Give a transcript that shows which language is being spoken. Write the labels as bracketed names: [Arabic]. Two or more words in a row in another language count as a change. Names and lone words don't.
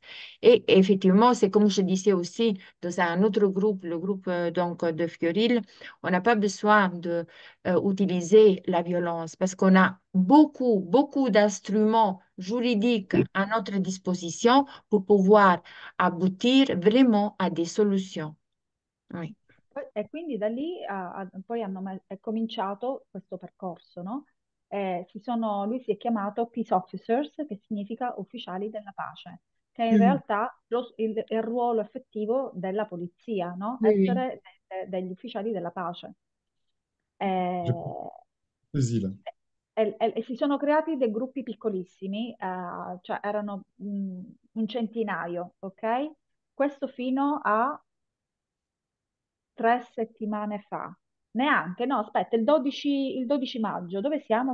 [French] Et effectivement, c'est comme je disais aussi dans un autre groupe, le groupe donc de Fioril, on n'a pas besoin de utiliser la violence parce qu'on a beaucoup d'instruments juridiques à notre disposition pour pouvoir aboutir vraiment à des solutions. Oui. [Italian] E quindi da lì poi è cominciato questo percorso, no? Lui si è chiamato [English] Peace Officers, [Italian] che significa ufficiali della pace, che è in Mhm. realtà il ruolo effettivo della polizia, no? [French] Oui, oui. [Italian] Essere degli ufficiali della pace. [French] J'ai Eh, plaisir là. [Italian] e si sono creati dei gruppi piccolissimi, cioè erano un centinaio, ok? Questo fino a 3 settimane fa. Neanche, no, aspetta, il 12 maggio, dove siamo?